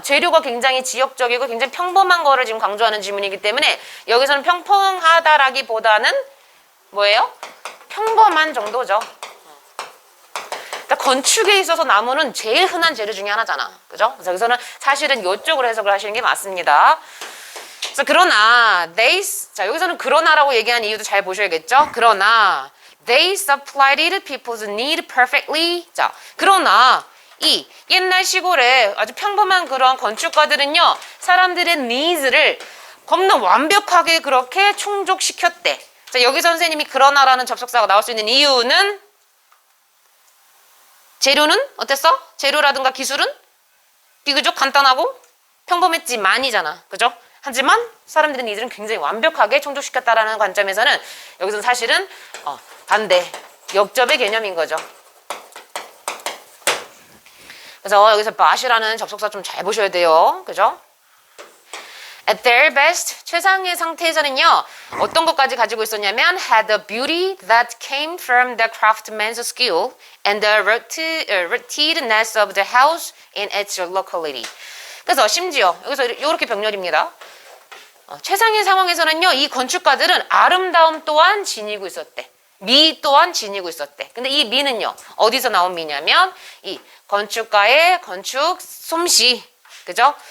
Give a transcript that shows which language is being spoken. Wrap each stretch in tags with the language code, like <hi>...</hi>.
<ko>재료가 굉장히 지역적이고 굉장히 평범한 거를 지금 강조하는 지문이기 때문에 여기서는 평평하다라기보다는 뭐예요? 평범한 정도죠. 그러니까 건축에 있어서 나무는 제일 흔한 재료 중에 하나잖아. 그죠? 그래서 여기서는 사실은 이쪽으로 해석을 하시는 게 맞습니다. 그래서 그러나 자, 여기서는 그러나라고 얘기한 이유도 잘 보셔야겠죠? 그러나</ko> <en>they supplied people's need perfectly.</en> <ko>자, 그러나 이 옛날 시골에 아주 평범한 그런 건축가들은요, 사람들의 needs를 겁나 완벽하게 그렇게 충족시켰대. 자, 여기 선생님이 그러나라는 접속사가 나올 수 있는 이유는 재료는 어땠어? 재료라든가 기술은 비교적 간단하고 평범했지만이잖아. 그죠? 하지만 사람들의 니들은 굉장히 완벽하게 충족시켰다라는 관점에서는 여기서는 사실은 반대, 역접의 개념인 거죠. 그래서 여기서 but이라는 접속사 좀 잘 보셔야 돼요. 그죠?</ko> <en>At their best,</en> <ko>최상의 상태에서는요, 어떤 것까지 가지고 있었냐면</ko> <en>had the beauty that came from the craftsman's skill and the rootedness of the house in its locality.</en> <ko>그래서 심지어 여기서 이렇게 병렬입니다. 최상의 상황에서는요, 이 건축가들은 아름다움 또한 지니고 있었대. 미 또한 지니고 있었대. 근데 이 미는요, 어디서 나온 미냐면 이 건축가의 건축 솜씨, 그죠?</ko>